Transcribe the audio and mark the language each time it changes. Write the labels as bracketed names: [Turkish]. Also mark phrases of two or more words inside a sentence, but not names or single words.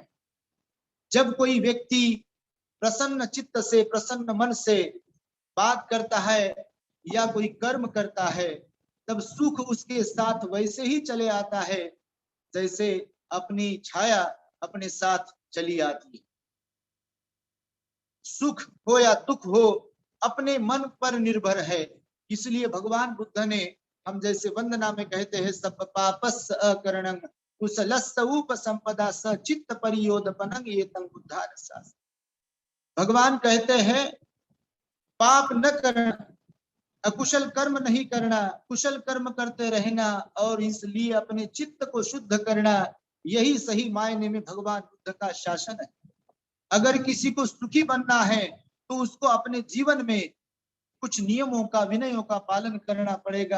[Hindi] जब कोई व्यक्ति प्रसन्न चित्त से, प्रसन्न मन से बात करता है या कोई कर्म करता है, तब सुख उसके साथ वैसे ही चले आता है जैसे अपनी छाया अपने साथ चली आती है। सुख हो या दुख हो अपने मन पर निर्भर है। इसलिए भगवान बुद्ध ने, हम जैसे वंदना में कहते हैं, [Pali] सब पापस अकरणं कुशलस्य उपसंपदा स चित्त परियोदपनं एतं बुद्धारसास। [Hindi] भगवान कहते हैं पाप न करना, अकुशल कर्म नहीं करना, कुशल कर्म करते रहना और इसलिए अपने चित्त को शुद्ध करना, यही सही मायने में भगवान बुद्ध का शासन है। अगर किसी को सुखी बनना है तो उसको अपने जीवन में कुछ नियमों का, विनयों का पालन करना पड़ेगा।